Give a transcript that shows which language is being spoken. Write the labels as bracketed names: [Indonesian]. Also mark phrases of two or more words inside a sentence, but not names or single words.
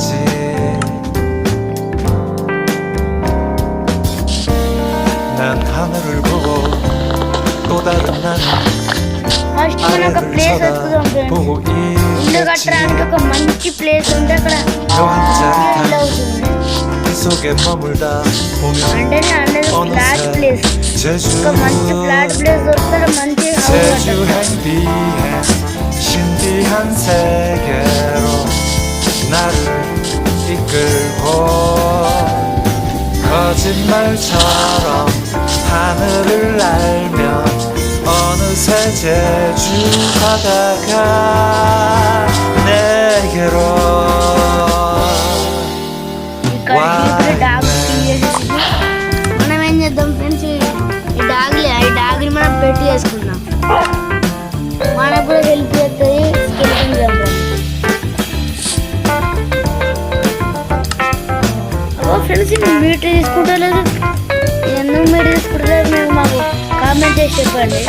[Telugu] ఫస్ట్ మనం ఒక ప్లేస్ వెతుకుదాం ఫ్రెండ్స్. ఇల్లు కట్టడానికి ఒక మంచి ప్లేస్ ఉంటే అక్కడ ఇల్లు అవుతుంది. అంటే [English] flat place, [Telugu] ఒక మంచి [English] flat place [Telugu] దొరికితే మంచి [Korean] 신비한 세계로 나를 이끌고 거짓말처럼 하늘을 날며 어느새 제주 바다가 내게로 [Telugu] మనం ఏం చేద్దాం ఫ్రెండ్స్, ఈ డాగ్ని మనం పెట్టి చేసుకుందాం. మనకు కూడా హెల్ప్ చేస్తుంది. [English] friends meter [Telugu] తీసుకుంటలేదు, ఎందుకు మీటర్ తీసుకుంటలేదు మీరు మాకు కామెంట్ చేసి చెప్పండి.